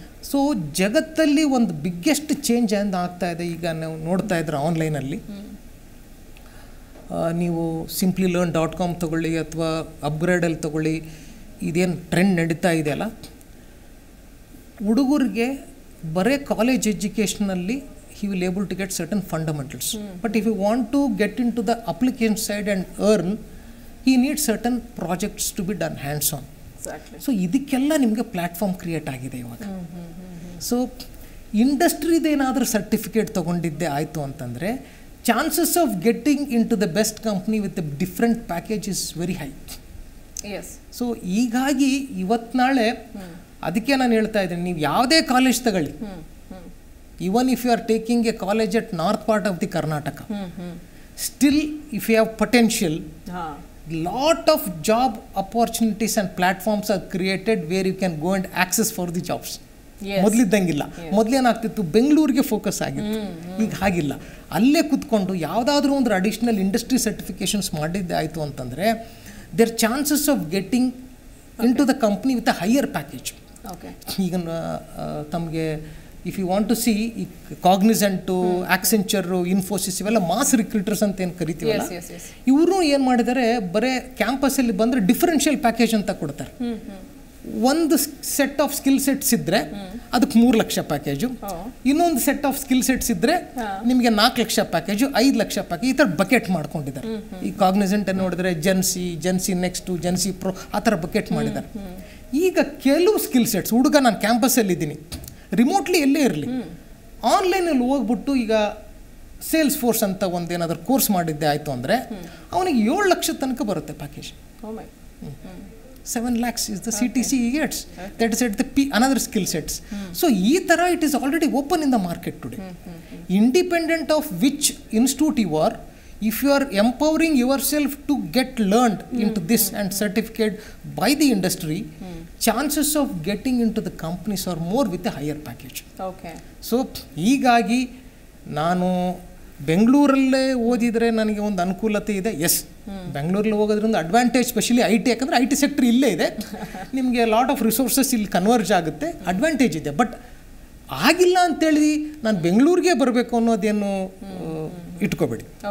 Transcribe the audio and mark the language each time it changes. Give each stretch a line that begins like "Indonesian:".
Kannada: So ಜಗತ್ತಲ್ಲಿ ಒಂದು biggest change ಏನು ಆಗ್ತಾ ಇದೆ ಈಗ ನಾವು ನೋಡ್ತಾ ಇದ್ರೆ ಆನ್ಲೈನಲ್ಲಿ. ನೀವು simplylearn.com ತೊಗೊಳ್ಳಿ ಅಥವಾ ಅಪ್ಗ್ರೇಡಲ್ಲಿ ತೊಗೊಳ್ಳಿ, ಇದೇನು ಟ್ರೆಂಡ್ ನಡೀತಾ ಇದೆಯಲ್ಲ, ಹುಡುಗರಿಗೆ ಬರೀ college ಎಜುಕೇಷನಲ್ಲಿ
English: he will able to get certain fundamentals. But if you want to get into the application side and earn, he needs certain projects to be done hands-on. Exactly.
Kannada: So ಇದಕ್ಕೆಲ್ಲ ನಿಮಗೆ platform create ಆಗಿದೆ ಇವಾಗ. So ಇಂಡಸ್ಟ್ರಿದೇನಾದರೂ certificate ತೊಗೊಂಡಿದ್ದೆ ಆಯಿತು ಅಂತಂದರೆ
English: Chances of getting into the best company with a different package is very high.
Kannada: So ಹೀಗಾಗಿ ಇವತ್ತು ನಾಳೆ ಅದಕ್ಕೆ ನಾನು ಹೇಳ್ತಾ ಇದ್ದೀನಿ, ನೀವು ಯಾವುದೇ ಕಾಲೇಜ್ ತಗೊಳ್ಳಿ,
English: even if you are taking a college at north part of the Karnataka, still if you have potential, lot of job opportunities and platforms are created where you can go and access for the jobs.
Kannada: ಮೊದಲಿದ್ದಂಗಿಲ್ಲ. ಮೊದಲೇನಾಗ್ತಿತ್ತು, ಬೆಂಗಳೂರಿಗೆ focus ಆಗಿತ್ತು. ಈಗ ಹಾಗಿಲ್ಲ, ಅಲ್ಲೇ ಕೂತ್ಕೊಂಡು ಯಾವುದಾದ್ರೂ ಒಂದು additional industry certifications ಮಾಡಿದ್ದೆ ಆಯಿತು ಅಂತಂದರೆ
English: There chances of getting into the company with a higher package.
Kannada: ಈಗ ತಮಗೆ
English: if you want to see
Kannada: ಈ ಕಾಗ್ನಿಸೆಂಟು, ಆಕ್ಸೆಂಚರು, ಇನ್ಫೋಸಿಸ್ ಇವೆಲ್ಲ ಮಾಸ್ ರಿಕ್ರೂಟರ್ಸ್ ಅಂತ ಏನು ಕರಿತೀವಲ್ಲ, ಇವರು ಏನು ಮಾಡಿದ್ದಾರೆ, ಬರೀ ಕ್ಯಾಂಪಸಲ್ಲಿ ಬಂದರೆ ಡಿಫರೆನ್ಷಿಯಲ್ ಪ್ಯಾಕೇಜ್ ಅಂತ ಕೊಡ್ತಾರೆ. ಒಂದು ಸೆಟ್ ಆಫ್ ಸ್ಕಿಲ್ ಸೆಟ್ಸ್ ಇದ್ದರೆ ಅದಕ್ಕೆ 3 ಲಕ್ಷ ಪ್ಯಾಕೇಜು, ಇನ್ನೊಂದು ಸೆಟ್ ಆಫ್ ಸ್ಕಿಲ್ ಸೆಟ್ಸ್ ಇದ್ದರೆ ನಿಮಗೆ 4 ಲಕ್ಷ ಪ್ಯಾಕೇಜು, 5 ಲಕ್ಷ ಪ್ಯಾಕೇಜ್, ಈ ಥರ ಬಕೆಟ್ ಮಾಡ್ಕೊಂಡಿದ್ದಾರೆ. ಈ ಕಾಗ್ನಿಸೆಂಟ್ ನೋಡಿದ್ರೆ ಜೆನ್ಸಿ ನೆಕ್ಸ್ಟು, ಜೆನ್ಸಿ ಪ್ರೋ, ಆ ಥರ ಬಕೆಟ್ ಮಾಡಿದ್ದಾರೆ. ಈಗ ಕೆಲವು ಸ್ಕಿಲ್ ಸೆಟ್ಸ್ ಹುಡುಗ ನಾನು ಕ್ಯಾಂಪಸ್ಸಲ್ಲಿದ್ದೀನಿ, ರಿಮೋಟ್ಲಿ ಎಲ್ಲೇ ಇರಲಿ, ಆನ್ಲೈನಲ್ಲಿ ಹೋಗ್ಬಿಟ್ಟು ಈಗ ಸೇಲ್ಸ್ ಫೋರ್ಸ್ ಅಂತ ಒಂದೇನಾದರೂ ಕೋರ್ಸ್ ಮಾಡಿದ್ದೆ ಆಯಿತು ಅಂದರೆ ಅವನಿಗೆ 7 ಲಕ್ಷ ತನಕ ಬರುತ್ತೆ package.
English: 7 lakhs is the CTC he gets. That is at the another skill sets. So
Kannada: ಈ ಥರ
English: it is already open in the market today. Independent of which institute you are, if you are empowering yourself to get learned into this and certificate by the industry, chances of getting into the companies are more with a higher package.
Kannada: So ಹೀಗಾಗಿ ನಾನು ಬೆಂಗಳೂರಲ್ಲೇ ಓದಿದರೆ ನನಗೆ ಒಂದು ಅನುಕೂಲತೆ ಇದೆ. S, ಬೆಂಗಳೂರಲ್ಲಿ ಹೋಗೋದ್ರಿಂದ advantage, specially IT, ಯಾಕಂದರೆ IT ಸೆಕ್ಟರ್ ಇಲ್ಲೇ ಇದೆ, ನಿಮಗೆ
English: lot of resources
Kannada: ಇಲ್ಲಿ ಕನ್ವರ್ಜ್ ಆಗುತ್ತೆ, ಅಡ್ವಾಂಟೇಜ್ ಇದೆ. ಬಟ್ ಆಗಿಲ್ಲ ಅಂತೇಳಿ ನಾನು ಬೆಂಗಳೂರಿಗೆ ಬರಬೇಕು ಅನ್ನೋದೇನು ಇಟ್ಕೋಬೇಡಿ.